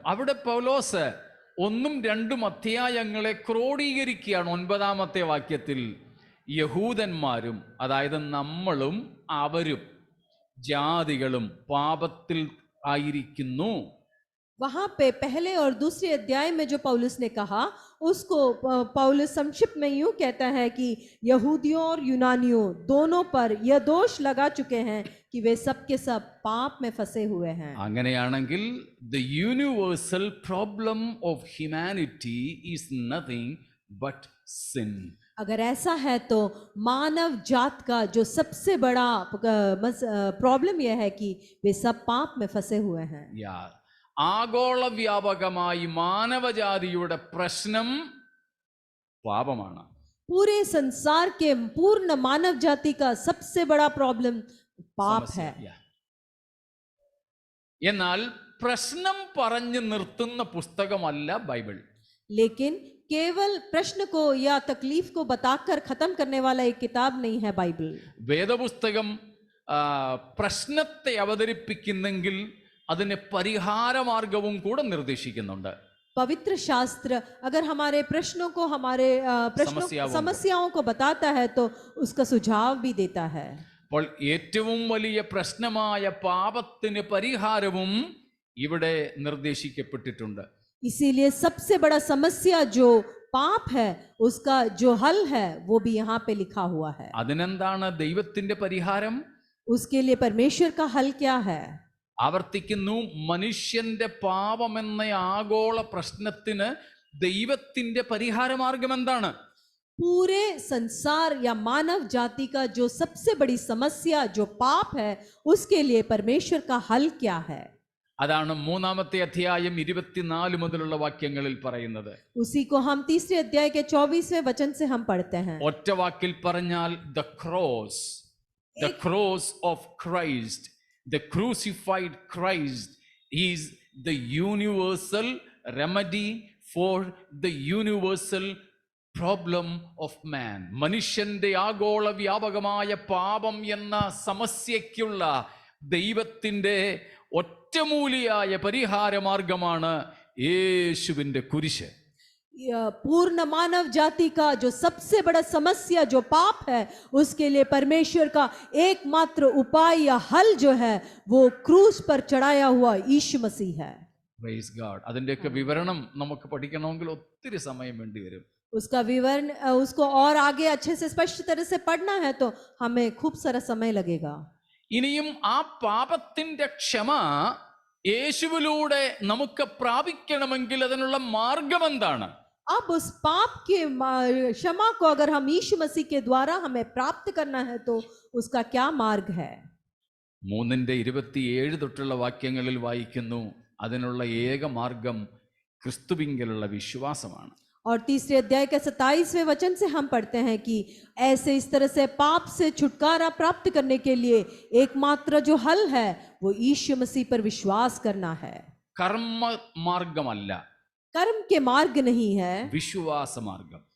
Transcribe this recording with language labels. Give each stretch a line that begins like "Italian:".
Malayalam: അവിടെ പൗലോസ് 1-2 അധ്യായങ്ങളെ ക്രോഡീകരിക്കുകയാണ്. 9-ാമത്തെ വാക്യത്തിൽ യഹൂദന്മാരും, അതായത് നമ്മളും അവരും ജാതികളും പാപത്തിൽ ആയിരിക്കുന്നു.
Hindi: वहां पे पहले और दूसरे अध्याय में जो पौलुस ने कहा उसको पौलुस संक्षिप्त में यूं कहता है कि यहूदियों और यूनानियों दोनों पर यह दोष लगा चुके हैं कि वे सब के सब पाप में फंसे हुए हैं.
Malayalam: അങ്ങനെയാണെങ്കിൽ
English: the universal problem of humanity is nothing but sin.
Hindi: अगर ऐसा है तो मानव जात का जो सबसे बड़ा प्रॉब्लम यह है कि वे सब पाप में फंसे हुए हैं.
Malayalam: ആഗോള വ്യാപകമായി മാനവജാതിയുടെ പ്രശ്നം പാപമാണ്.
Hindi: पूरे संसार के पूर्ण मानव जाति का सबसे बड़ा प्रॉब्लम पाप है.
Malayalam: എന്നാൽ പ്രശ്നം പറഞ്ഞു നിർത്തുന്ന പുസ്തകമല്ല ബൈബിൾ.
Hindi: लेकिन केवल प्रश्न को या तकलीफ को बताकर खत्म करने वाला एक किताब नहीं है बाइबल.
Malayalam: വേദപുസ്തകം പ്രശ്നത്തെ അവതരിപ്പിക്കുന്നെങ്കിൽ അതിന് പരിഹാരമാർഗവും കൂടെ നിർദ്ദേശിക്കുന്നുണ്ട്.
Hindi: पवित्र शास्त्र अगर हमारे प्रश्नों को, हमारे समस्याओं को बताता है तो उसका सुझाव भी देता है.
Malayalam: അപ്പോൾ ഏറ്റവും വലിയ പ്രശ്നമായ പാപത്തിന് പരിഹാരവും ഇവിടെ നിർദ്ദേശിക്കപ്പെട്ടിട്ടുണ്ട്.
Hindi: इसीलिए सबसे बड़ा समस्या जो पाप है उसका जो हल है वो भी यहाँ पे लिखा हुआ है.
Malayalam: അതിനെന്താണ് ദൈവത്തിന്റെ പരിഹാരം?
Hindi: उसके लिए परमेश्वर का हल क्या है?
Malayalam: ആവർത്തിക്കുന്നു, മനുഷ്യന്റെ പാപമെന്ന ആഗോള പ്രശ്നത്തിന് ദൈവത്തിന്റെ പരിഹാരമാർഗം എന്താണ്?
Hindi: पूरे संसार या मानव जाति का जो सबसे बड़ी समस्या जो पाप है उसके लिए परमेश्वर का हल क्या है?
Malayalam: അതാണ് 3-ാമത്തെ അധ്യായം 24 മുതലുള്ള വാക്യങ്ങളിൽ പറയുന്നത്.
Hindi: उसी को हम तीसरे अध्याय के 24वें वचन से हम पढ़ते हैं.
Malayalam: ഒറ്റ വാക്കിൽ പറഞ്ഞാൽ
English: the cross of Christ, the crucified Christ is the universal remedy for the universal problem of man.
Malayalam: മനുഷ്യന്റെ ആഗോള വ്യാപകമായ പാപം എന്ന സമസ്യയ്ക്കുള്ള ദൈവത്തിന്റെ ഒറ്റമൂലിയായ പരിഹാരമാർഗമാണ് യേശുവിന്റെ കുരിശ്.
Hindi: पूर्ण मानव जाति का जो सबसे बड़ा समस्या जो पाप है उसके लिए परमेश्वर का एकमात्र उपाय या हल जो है वो क्रूस पर चढ़ाया हुआ यीशु मसीह है.
English: Praise God.
Malayalam: അതിന്റെയൊക്കെ വിവരണം നമുക്ക് പഠിക്കണമെങ്കിൽ ഒത്തിരി സമയം വേണ്ടി വരും.
Hindi: उसका विवरण उसको और आगे अच्छे से स्पष्ट तरह से पढ़ना है तो हमें खूब सारा समय लगेगा.
Malayalam: ഇനിയും ആ പാപത്തിന്റെ ക്ഷമ യേശുവിലൂടെ നമുക്ക് പ്രാപിക്കണമെങ്കിൽ അതിനുള്ള മാർഗം എന്താണ്?
Hindi: अब उस पाप के क्षमा को अगर हम यीशु मसीह के द्वारा हमें प्राप्त करना है तो उसका क्या मार्ग है?
Malayalam: 3:27 തൊട്ടുള്ള വാക്യങ്ങളിൽ വായിക്കുന്നു, അതിനുള്ള ഏക മാർഗം ക്രിസ്തുവിങ്കലുള്ള വിശ്വാസമാണ്.
Hindi: और तीसरे अध्याय के 27वें वचन से हम पढ़ते हैं कि ऐसे इस तरह से पाप से छुटकारा प्राप्त करने के लिए एकमात्र जो हल है वो यीशु मसीह पर विश्वास करना है।
Malayalam: കർമ്മ മാർഗമല്ല,
Hindi: कर्म के मार्ग नहीं है,
Malayalam: വിശ്വാസ മാർഗം.